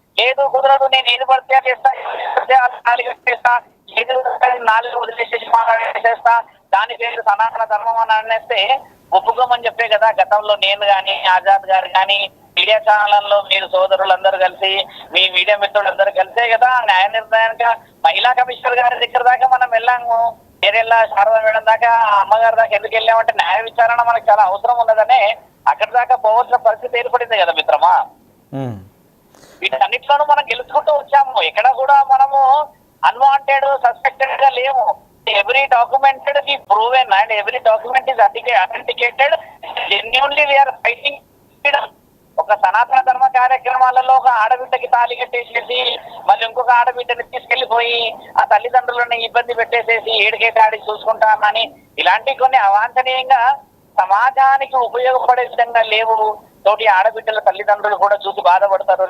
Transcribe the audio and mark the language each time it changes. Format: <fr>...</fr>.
<te>లేదు కుదరదు నేను ఏది పడితే చేస్తా, ఏది నాలుగు వదిలేసేసి మాట్లాడేసేస్తా, దాని పేరు సనాతన ధర్మం అని అనేస్తే ఒప్పుకోమని చెప్పే కదా గతంలో నేను కానీ ఆజాద్ గారు కానీ మీడియా ఛానళ్లలో మీరు సోదరులందరూ కలిసి మీ మీడియా మిత్రులందరూ కలిసే కదా న్యాయ నిర్ణయానికి మహిళా కమిషనర్ గారి దగ్గర దాకా మనం వెళ్ళాము. ఏరెల్లా శారదా మేడం దాకా అమ్మగారి దాకా ఎందుకు వెళ్ళామంటే న్యాయ విచారణ మనకు చాలా అవసరం ఉన్నదనే అక్కడి దాకా పోవాల్సిన పరిస్థితి ఏర్పడింది కదా మిత్రమా. వీటన్నిటిలోనూ మనం గెలుచుకుంటూ వచ్చాము. ఎక్కడ కూడా మనము</te> <en>unwanted suspected</en> <te>గా లేము.</te> <en>every documented is proven and every document is authenticated. Genuinely we are fighting freedom.</en> <te>ఒక సనాతన ధర్మ కార్యక్రమాలలో ఒక ఆడబిడ్డకి తాళి కట్టేసేసి మళ్ళీ ఇంకొక ఆడబిడ్డని తీసుకెళ్లిపోయి ఆ తల్లిదండ్రులను ఇబ్బంది పెట్టేసేసి ఏడికేటాడి చూసుకుంటామని ఇలాంటి కొన్ని అవాంఛనీయంగా సమాజానికి ఉపయోగపడే విధంగా లేవు. తోటి ఆడబిడ్డల తల్లిదండ్రులు కూడా చూసి బాధపడతారు.</te>